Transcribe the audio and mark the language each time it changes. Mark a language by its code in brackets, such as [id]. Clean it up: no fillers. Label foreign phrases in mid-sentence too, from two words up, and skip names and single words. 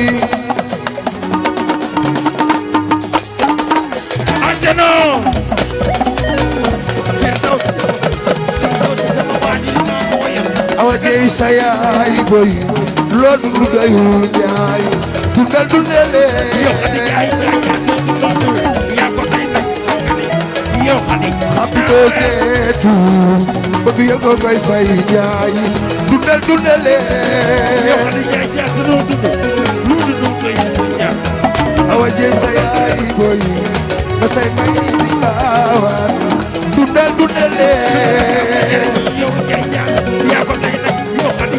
[wo] Ajano Firdawsi sama waani naa ko wayal awa jeey sa yaay boy loolu du doyul ñaay dundal dundale yow xadi jaay jaay yaa ko tay nag yow xadi [en] happy birthday to [wo] bëgg yow ko koy fay ñaay dundal dundale yow xadi jaay jaay noo dund lu dund koy ñaar awa jeey sa yaay boy ba say may di baawaan dundal dundale yow jaay jaay yaa ko tay nag yow xadi